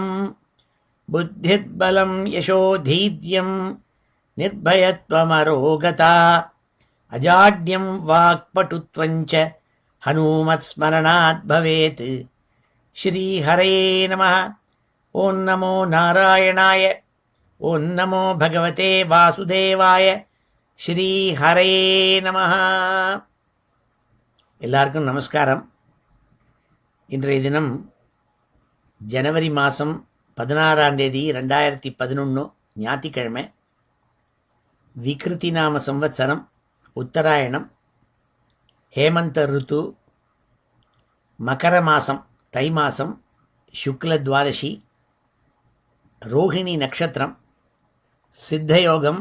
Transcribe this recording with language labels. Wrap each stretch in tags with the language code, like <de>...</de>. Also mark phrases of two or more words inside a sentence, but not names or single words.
<sa>बुद्धिर्बलं यशोधैर्यं निर्भयत्वमरोगता अजाड्यं वाक्पटुत्वञ्च हनूमत्स्मरणात् भवेत्। श्रीहरे नमः। ओं नमो नारायणाय, ओं नमो भगवते वासुदेवाय। श्रीहरे नमः.</sa> <ta>எல்லாருக்கும் நமஸ்காரம். இன்றைய தினம் ஜனவரி மாதம் 16ஆம் தேதி 2011 ஞாயிற்றுக்கிழமை. விக்ருதி நாம சம்வத்சரம், உத்தராயணம், ஹேமந்த ருத்து, மகர மாதம், தை மாதம், சுக்ல துவாதசி, ரோஹிணி நட்சத்திரம், சித்தயோகம்.</ta>